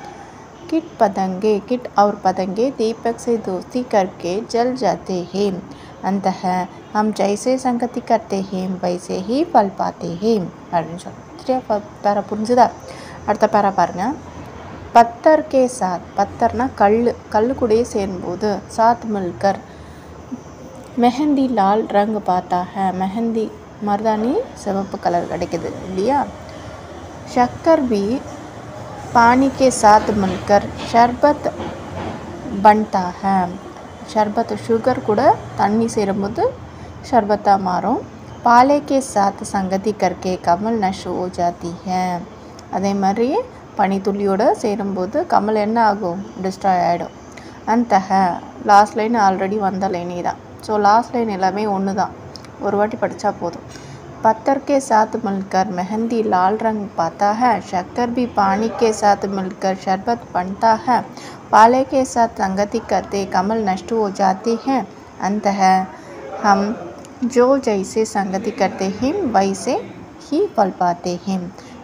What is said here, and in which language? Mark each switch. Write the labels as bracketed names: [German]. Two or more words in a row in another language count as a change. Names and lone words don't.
[Hindi] किट और पतंगे दीपक से दोस्ती करके जल जाते हैं. अंत है हम जैसे संगति करते हैं वैसे ही फल पाते हैं [Tamil] அப்படின்னு சொல்கிறோம். சரியா? பேரா புரிஞ்சுதா? அடுத்த பேரா பாருங்க. [Hindi] पत्थर के साथ, [Tamil] பத்தர்னா கல் கூடயே சேரும்போது, [Hindi] साथ मिलकर मेहंदी लाल रंग पाता है. [Tamil] மெஹந்தி மருதாணி சிவப்பு கலர் கிடைக்குது இல்லையா? [Hindi] शक्कर भी पानी के साथ मिलकर शरबत बनता है. [Tamil] शरबत शुगर கூட தண்ணி சேரும்போது शरबता மாறும். [Hindi] पाले के साथ संगति करके कमल नष्ट हो जाती है. [Tamil] அதே மாதிரி பனித்துளியோடு சேரும்போது கமல் என்ன ஆகும், டிஸ்ட்ராய் ஆகிடும். அந்த [English] last line already [Tamil] வந்த லைனே தான். [English] so last line [Tamil] எல்லாமே ஒன்று தான், ஒரு வாட்டி படித்தா போதும். [Hindi] पत्थर के साथ मिलकर मेहंदी लाल रंग पाता है. शक्कर भी पानी के साथ मिलकर शरबत बनता है. पाले के साथ संगति करते कमल नष्ट हो जाते हैं. अंत है हम जो जैसे संगति करते हैं वैसे ही फल पाते हैं.